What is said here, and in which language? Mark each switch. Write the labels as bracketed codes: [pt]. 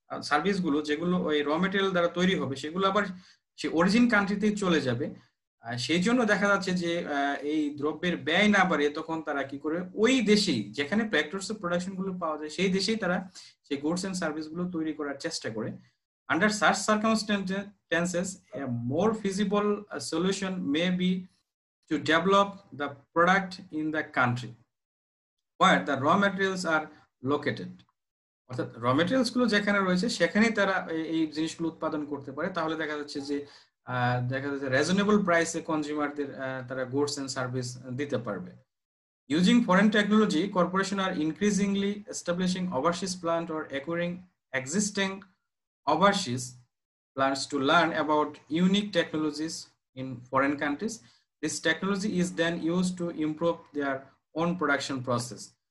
[bn] সার্ভিসগুলো যেগুলো ওই র ম্যাটেরিয়াল দ্বারা তৈরি হবে সেগুলো আবার সে অরিজিন কান্ট্রিতেই চলে যাবে, সেই জন্য দেখা যাচ্ছে যে এই দ্রব্যের ব্যয় না বাড়ে তখন তারা কি করে ওই দেশেই যেখানে ফ্যাক্টরস অফ প্রোডাকশন গুলো পাওয়া যায় সেই দেশেই তারা সেই গুডস এন্ড সার্ভিস গুলো তৈরি করার চেষ্টা করে। [en] Under such circumstances a more feasible solution may be to develop the product in the country where the raw materials are located. [bn] অর্থাৎ র ম্যাটেরিয়ালস গুলো যেখানে রয়েছে সেখানেই তারা এই জিনিসগুলো উৎপাদন করতে পারে, তাহলে দেখা যাচ্ছে যে রিজনেবল প্রাইসে কনজিউমারদের তারা গুডস এন্ড সার্ভিস দিতে পারবে। [en] Using foreign technology, corporation are increasingly establishing overseas plant or acquiring existing overseas plants to learn about unique technologies in foreign countries. This technology is then used to improve their own production process.